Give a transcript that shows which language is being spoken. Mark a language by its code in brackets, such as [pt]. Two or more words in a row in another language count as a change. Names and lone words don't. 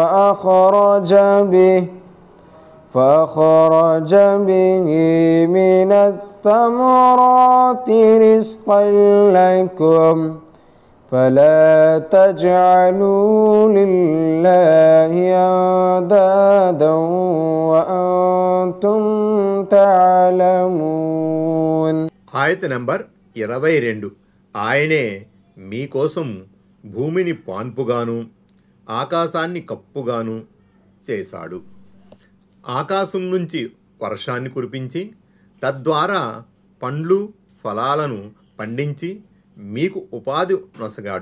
[ar] فأخرج به من الثمرات رزقا لكم فلا تجعلوا لله أندادا وأنتم تعلمون. [te] ఆయత్ నంబర్ 22. ఆయనే మీకోసం భూమిని పాన్పుగాను ఆకాశాన్ని కప్పుగాను చేశాడు. ఆకాశం నుంచి వర్షాన్ని కురిపించి తద్వారా పండ్లు ఫలాలను పండించి మీకు ఉపాధి నొసగాడు.